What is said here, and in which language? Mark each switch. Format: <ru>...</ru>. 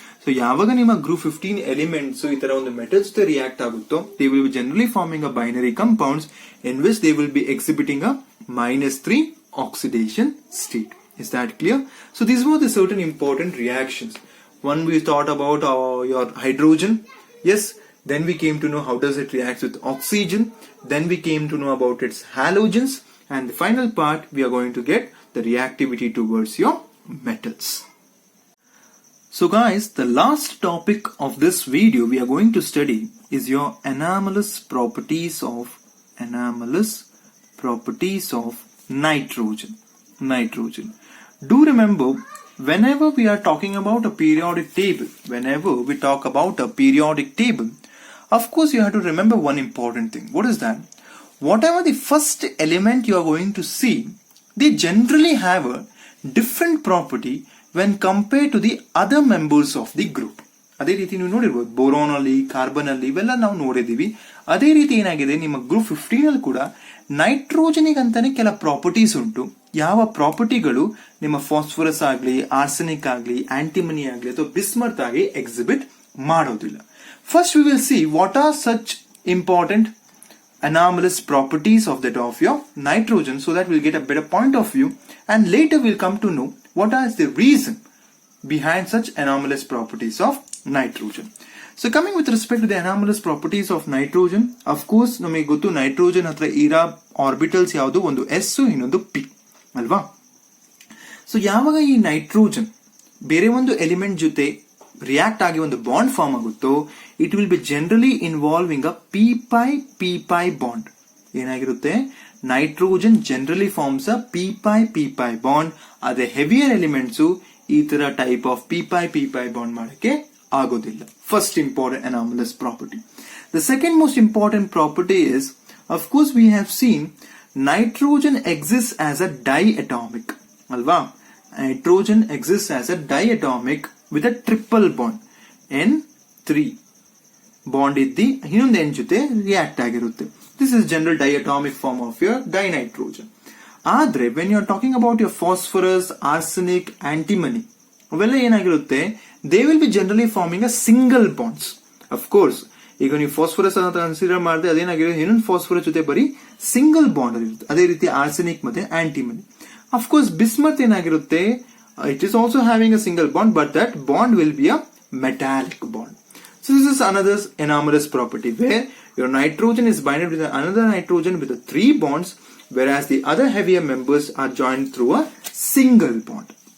<kn>So ಯಾವಾಗ ನಿಮ್ಮ group 15 elements ಈ ತರ ಒಂದು ಮೆಟಲ್ಸ್ ಜೊತೆ ರಿಯಾಕ್ಟ್ ಆಗುತ್ತೋ,</kn> <en>They will be generally forming a binary compounds in which they will be exhibiting a -3 oxidation state. Is that clear? So these were the certain important reactions. One we thought about your hydrogen. Yes, then we came to know how does it react with oxygen. Then we came to know about its halogens. And the final part, we are going to get the reactivity towards your metals. So guys, the last topic of this video we are going to study is your anomalous properties of nitrogen. Do remember, whenever we are talking about a periodic table, of course you have to remember one important thing. What is that? Whatever the first element you are going to see, they generally have a different property when compared to the other members of the group.</en> <kn>ಅದೇ ರೀತಿ ನೀವು ನೋಡಿರ್ಬೋದು, boron ಅಲ್ಲಿ, carbon ಅಲ್ಲಿ ಇವೆಲ್ಲ ನಾವು ನೋಡಿದೀವಿ. ಅದೇ ರೀತಿ ಏನಾಗಿದೆ ನಿಮ್ಮ ಗ್ರೂಪ್ 15 ಅಲ್ಲಿ ಕೂಡ ನೈಟ್ರೋಜನಿಗೆ ಅಂತಾನೆ ಕೆಲ ಪ್ರಾಪರ್ಟೀಸ್ ಉಂಟು. ಯಾವ ಪ್ರಾಪರ್ಟಿಗಳು ನಿಮ್ಮ ಫಾಸ್ಫರಸ್ ಆಗ್ಲಿ, ಆರ್ಸೆನಿಕ್ ಆಗ್ಲಿ, ಆಂಟಿಮನಿ ಆಗ್ಲಿ ಅಥವಾ ಬಿಸ್ಮತ್ ಆಗಿ ಎಕ್ಸಿಬಿಟ್ ಮಾಡೋದಿಲ್ಲ.</kn> <en>First we will see what are such important anomalous properties of that of your nitrogen, so that we'll get a better point of view, and later we'll come to know what is the reason behind such anomalous properties of nitrogen. So coming with respect to the anomalous properties of nitrogen, of course</en> <kn>ನಮಗೆ ಗೊತ್ತು nitrogen ಹತ್ರ ಇರೋ orbitals ಯಾವುದು, ಒಂದು S ಇನ್ನೊಂದು P ಅಲ್ವಾ. So ಯಾವಾಗ ಈ ನೈಟ್ರೋಜನ್ ಬೇರೆ ಒಂದು ಎಲಿಮೆಂಟ್ ಜೊತೆ ರಿಯಾಕ್ಟ್ ಆಗಿ ಒಂದು ಬಾಂಡ್ ಫಾರ್ಮ್ ಆಗುತ್ತೋ,</kn> <en>it will be generally involving a</en> <kn>p-pi bond. ಏನಾಗಿರುತ್ತೆ,</kn> <en>Nitrogen generally forms a p-pi bond.</en> <kn>ಅದೇ ಹೆವಿಯರ್ ಎಲಿಮೆಂಟ್ಸ್ ಈ ತರ ಟೈಪ್ ಆಫ್ p-pi ಬಾಂಡ್ ಮಾಡಕ್ಕೆ ಆಗೋದಿಲ್ಲ.</kn> <en>First important anomalous property. The second most important property is, of course, we have seen nitrogen exists as a diatomic.</en> <kn>Alva?</kn> <en>Nitrogen exists as a diatomic with a triple bond.</en> <kn>N3 bond iddi ಇನ್ನೊಂದು N ಜೊತೆ react ಆಗಿರುತ್ತೆ.</kn> <en>This is general diatomic form of your dinitrogen.</en> <kn>ಆದ್ರೆ</kn> <en>when you are talking about your phosphorus, arsenic, antimony,</en> <kn>ಅವೆಲ್ಲ ಏನಾಗಿರುತ್ತೆ,</kn> <en>they will be generally forming a single bonds.</en> <kn>Of course, ಈಗ ನೀವು phosphorus ಅಂತ consider ಮಾಡಿದ್ರೆ ಅದೇನಾಗಿರುತ್ತೆ, ಇನ್ನೊಂದು ಫಾಸ್ಫರಸ್ ಜೊತೆ ಬರೀ ಸಿಂಗಲ್ ಬಾಂಡ್ ಇರುತ್ತೆ. ಅದೇ ರೀತಿ ಆರ್ಸೆನಿಕ್ ಮತ್ತೆ ಆಂಟಿಮನಿ. ಅಫ್ ಕೋರ್ಸ್ ಬಿಸ್ಮತ್ ಏನಾಗಿರುತ್ತೆ,</kn> <en>It is also having a single bond, but that bond will be a metallic bond. So this is another anomalous property where your nitrogen is binded with another nitrogen with the 3 bonds, whereas the other heavier members are joined through a single bond.</en>